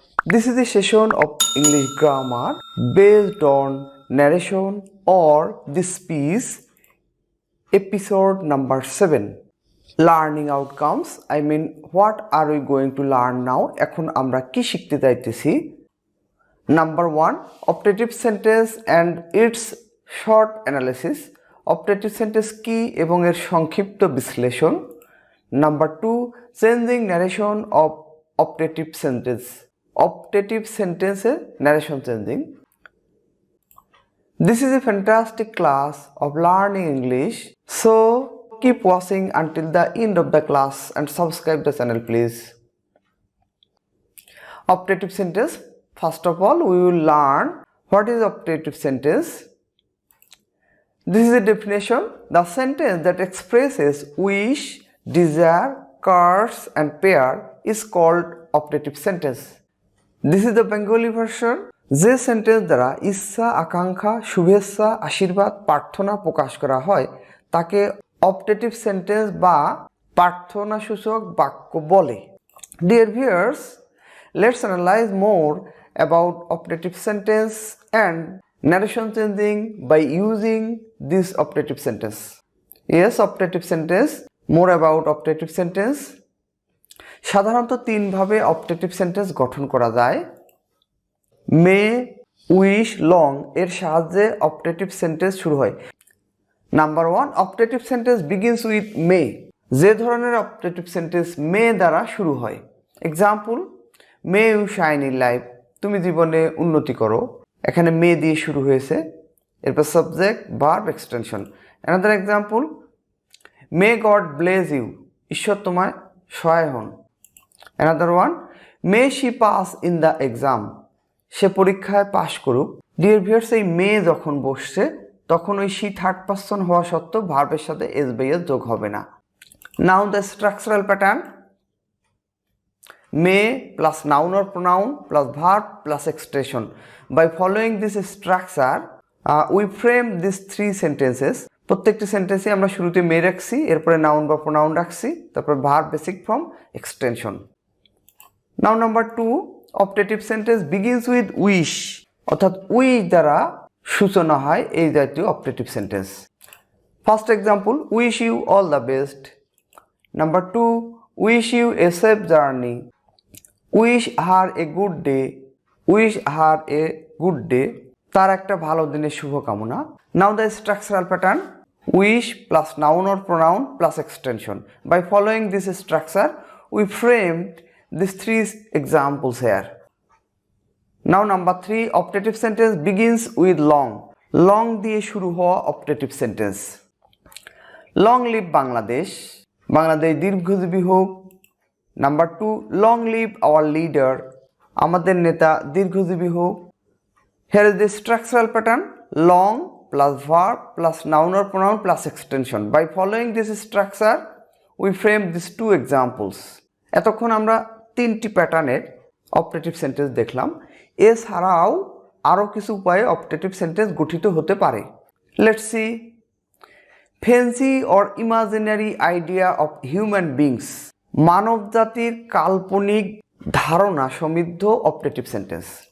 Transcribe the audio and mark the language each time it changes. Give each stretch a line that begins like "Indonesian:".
English: This is a session of English grammar based on narration or this piece, episode number 7. Learning outcomes, I mean what are we going to learn now?
Bangla: এখন আমরা কি শিখতে যাইতেছি?
English: Number 1, optative sentence and its short analysis.
Bangla: Optative sentence কি এবং এর সংক্ষিপ্ত বিশ্লেষণ.
English: Number 2, changing narration of optative sentence. Optative sentence narration changing. This is a fantastic class of learning English. So keep watching until the end of the class and subscribe the channel please. Optative sentence. First of all, we will learn what is optative sentence. This is a definition. The sentence that expresses wish, desire, curse and pair is called optative sentence. This is the Bengali version.
Bangla: যে sentence দ্বারা ইচ্ছা, আকাঙ্ক্ষা, শুভেচ্ছা, আশীর্বাদ, প্রার্থনা প্রকাশ করা হয় তাকে অপটেটিভ সেন্টেন্স বা প্রার্থনাসূচক বাক্য বলে।
English: Dear viewers, let's analyze more about optative sentence and narration changing by using this optative sentence. Yes, optative sentence. More about optative sentence.
Bangla: সাধারণত তিন ভাবে optative sentence গঠন করা যায়। may, wish, long এর সাহায্যে optative sentence শুরু হয়।
English: Number 1, optative sentence begins with may.
Bangla: যে ধরনের optative sentence may দ্বারা শুরু হয়।
English: Example, may you shine in life.
Bangla: তুমি জীবনে উন্নতি করো। এখানে may দিয়ে শুরু হয়েছে।
English: এরপর subject, verb, extension. Another example, may God bless you.
Bangla: ঈশ্বর তোমায় সহায় হন।
English: Another one, may she pass in the exam.
Bangla: সে পরীক্ষায় পাশ করুক। ডিয়ার ভিউয়ার্স, এই মে যখন বসছে তখন ওই she থার্ড পারসন হওয়া সত্ত্বেও ভার্বের সাথে এস বাই এস যোগ হবে না।
English: Now the structural pattern, may plus noun or pronoun plus verb plus expression. By following this structure, we frame these three sentences.
Bangla: প্রত্যেকটি সেন্টেন্সে আমরা শুরুতে may রাখছি, এরপরে নাউন বা প্রোনাউন রাখছি, তারপর verb, basic form, extension.
English: now number 2, optative sentence begins with wish,
Bangla: অর্থাৎ উইশ দ্বারা সূচনা হয় এই জাতীয় optative sentence.
English: First example, wish you all the best. Number 2, wish you a safe journey. Wish her a good day. Wish her a good day,
Bangla: তার একটা ভালো দিনের শুভকামনা।
English: Now the structural pattern, wish plus noun or pronoun plus extension. By following this structure we framed these three examples here. Now number 3, optative sentence begins with long.
Bangla: Long দিয়ে শুরু হওয়া optative sentence.
English: Long live Bangladesh.
Bangla: Bangladesh দীর্ঘজীবী হোক।
English: Number 2, long live our leader.
Bangla: আমাদের নেতা দীর্ঘজীবী হোক।
English: Here is the structural pattern, long plus verb plus noun or pronoun plus extension. By following this structure, we frame these two examples.
Bangla: এতক্ষণ আমরা তিনটি প্যাটার্নের অপটেটিভ সেন্টেন্স দেখলাম। এছাড়াও আরও কিছু উপায়ে অপটেটিভ সেন্টেন্স গঠিত হতে পারে।
English: Let's see, fancy or imaginary idea of human beings.
Bangla: মানব জাতির কাল্পনিক ধারণা সমৃদ্ধ অপটেটিভ সেন্টেন্স।